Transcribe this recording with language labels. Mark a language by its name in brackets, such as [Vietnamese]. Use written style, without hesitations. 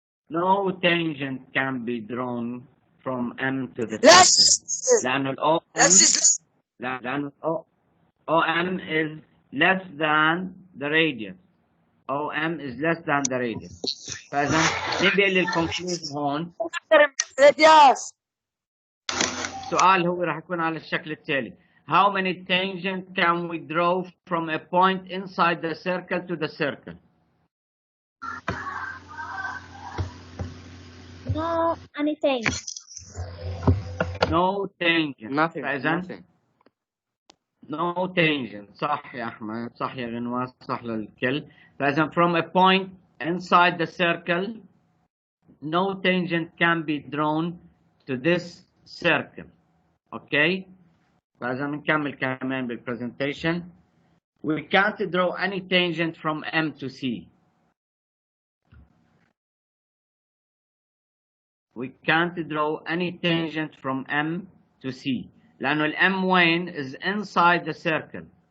[English] No tangent can be drawn from M to the [Arabic] لا [English] circle. [Arabic] لأن ال لأن [English] OM is less than the radius. OM is less than the radius. [Arabic] فإذا نبدأ للconclusion هون. راديوس. السؤال هو راح يكون على الشكل التالي. [English] How many tangents can we draw from a point inside the circle to the circle? No anything. No tangent. Nothing. [Arabic] فإذا [English] Nothing. No tangent. [Arabic] صح يا أحمد، صح يا غنواس، صح للكل. فإذا [English] from a point inside the circle, no tangent can be drawn to this circle. Okay? [Arabic] فإذا بنكمل كمان بالpresentation. [English] We can't draw any tangent from M to C. We can't draw any tangent from M to C. [Arabic] لأنه ال [English] M وين is inside the circle.